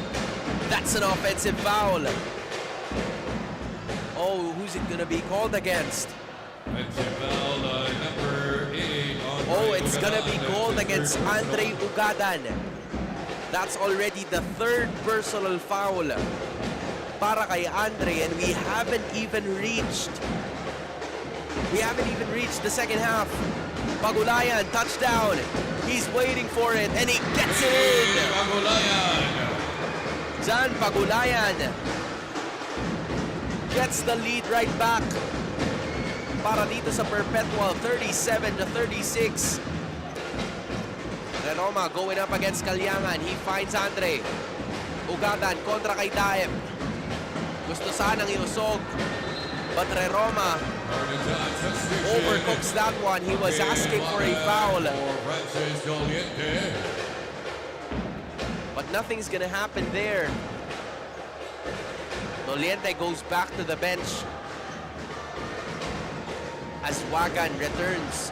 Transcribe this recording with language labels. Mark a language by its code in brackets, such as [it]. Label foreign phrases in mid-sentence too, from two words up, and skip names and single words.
[en] That's an offensive foul. Oh, who's it gonna be called against? Offensive foul, number 8. Oh, it's gonna be called against Andre Ugadan. That's already the third personal foul [tl] para kay [en] Andre, and we haven't even reached the second half. Pagulayan, touchdown. He's waiting for it, and he gets it in. Pagulayan. Jan Pagulayan gets the lead right back [tl] para dito sa [en] Perpetual, 37-36. Renoma going up against Kalyangan. He finds Andre. [tl] Ugadan kontra kay Daep. Gusto sanang iusog, [en] but Renoma overcooks that one. He was asking for a foul, but nothing's gonna happen there. Doliente goes back to the bench as Wagan returns.